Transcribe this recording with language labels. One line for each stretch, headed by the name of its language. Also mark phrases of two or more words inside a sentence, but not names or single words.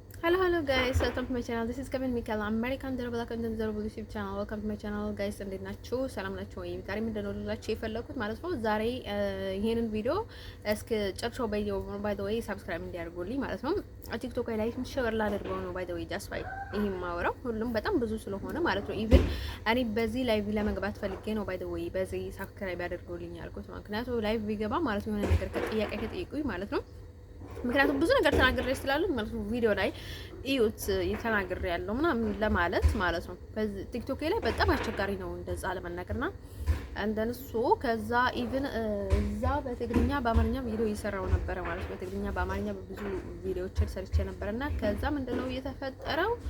English: Hello guys, welcome to my channel. This is Kevin Mikal. I'm American Durable Content Durable YouTube channel. Welcome to my channel guys.
Amharic: እንዴት ናችሁ? ሰላም ናችሁ ወይ? ዛሬ ምንድነው ልላችሁ የፈለኩት ማለት ነው። ዛሬ ይሄንን ቪዲዮ እስከ ጨርሶ
English: by the way
Amharic: ሰብስክራይብ እንዲያደርጉልኝ ማለት ነው። ቲክቶክ ላይ ሼር ላደርገው ነው
English: by the way just right
Amharic: ይሄ ማወራው ሁሉም በጣም ብዙ ስለሆነ ማለት ነው። ኢቭን እኔ በዚህ ላይቭ ለመግባት ፈልጌ ነው
English: by the
Amharic: way በዚህ ሰብስክራይብ ያደርጉልኝ ያልኩት ምክንያቱም ላይቭ ቢገባ ማለት ነው የሆነ ነገር ከጥያቄ ከጠይቁኝ ማለት ነው ምክንያቱም ብዙ ነገር ተናግሬ ስላሉ ማለት ነው ቪዲዮ ላይ እዩት የተናግሬ ያለው ምናምን ለማለት ማለት ነው። በዚህ ቲክቶክ ላይ በጣም አስቸጋሪ ነው እንደዛ ለመናገርና እንደነሱ ከዛ ኢቭን እዛ በትግርኛ በአማርኛ ቪዲዮ እየሰራው ነበር ማለት ነው። በትግርኛ በአማርኛ ብዙ ቪዲዮዎችን ሰርቼ ነበርና ከዛ ምንድነው እየተፈጠረው